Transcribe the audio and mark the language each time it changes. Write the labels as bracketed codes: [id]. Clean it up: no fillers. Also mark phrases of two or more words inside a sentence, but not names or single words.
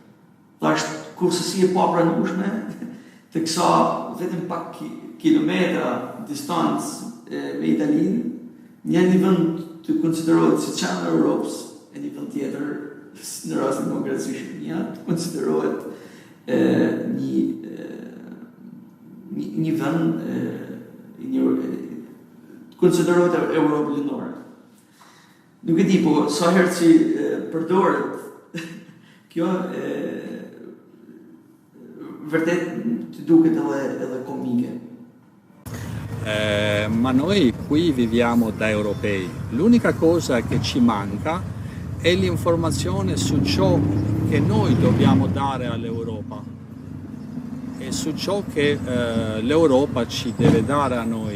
[sq] Dhe është kurse si e pa pranueshme të kësa vetëm pak kilometra distancë me Italinë, një vend të konsiderohet si qendër e Europës, e një vend tjetër në rastin konkret si Shqipënia të konsiderohet një vend konsiderohet Europë Lindore. Nuk e di, po sa herë që përdoret kjo vërtet të duket edhe komike. [it] Ma noi qui viviamo da europei. L'unica cosa che ci manca è l'informazione su ciò che noi dobbiamo dare all'Europa e su ciò che l'Europa ci deve dare a noi.